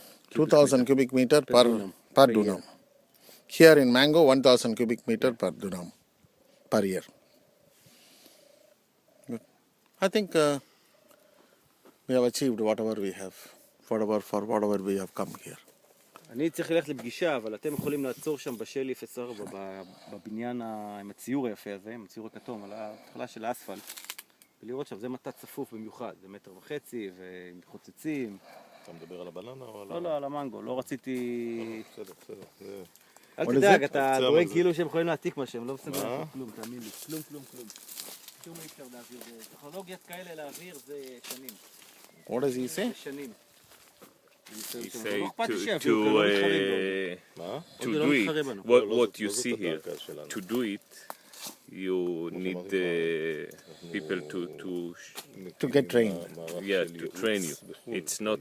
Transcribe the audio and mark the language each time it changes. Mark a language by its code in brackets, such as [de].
[en] 2,000 cubic meter per dunam. Here in mango, 1,000 cubic meter per dunam per year. Good. I think we have achieved whatever we have, whatever we have come here. [he] אני צריך ללכת לפגישה, אבל אתם יכולים לעצור שם בשלי 04 בבניין עם הציור היפה הזה, עם הציור הכתום על ההתחלה של האספלט, ולראות שם, זה מטע צפוף במיוחד, זה 1.5 מטר ועם חוצצים. אתה מדבר על הבננה או על... לא, על המנגו, לא רציתי... בסדר. אל תדאג, אתה דואג כאילו שהם יכולים להעתיק מה שהם, לא בסדר כלום, תאמין לי, כלום. שום אי אפשר להעביר, טכנולוגיות כאלה להעביר זה שנים. [en] What does he say? [he] זה שנים. [en] He say to do it, what you see here, to do it, you need people to get trained. Yeah, to train you. It's not.